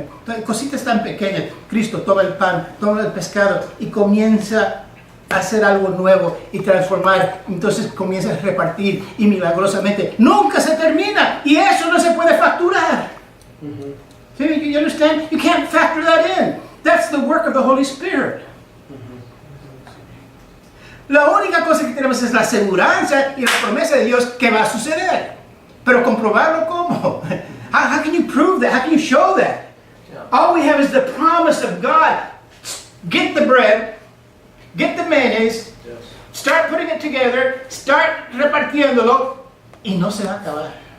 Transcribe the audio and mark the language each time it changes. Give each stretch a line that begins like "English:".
Spanish: Entonces, cositas tan pequeñas. Cristo toma el pan, toma el pescado y comienza a hacer algo nuevo y transformar. Entonces comienza a repartir y milagrosamente nunca se termina y eso no se puede facturar.
English: You understand? You can't factor that in. That's the work of the Holy Spirit.
Spanish: La única cosa que tenemos es la aseguranza y la promesa de Dios que va a suceder. Pero comprobarlo, ¿cómo?
English: How can you prove that? How can you show that? All we have is the promise of God. Get the bread, get the mayonnaise, start putting it together, start
Spanish: repartiéndolo, y no se va a acabar.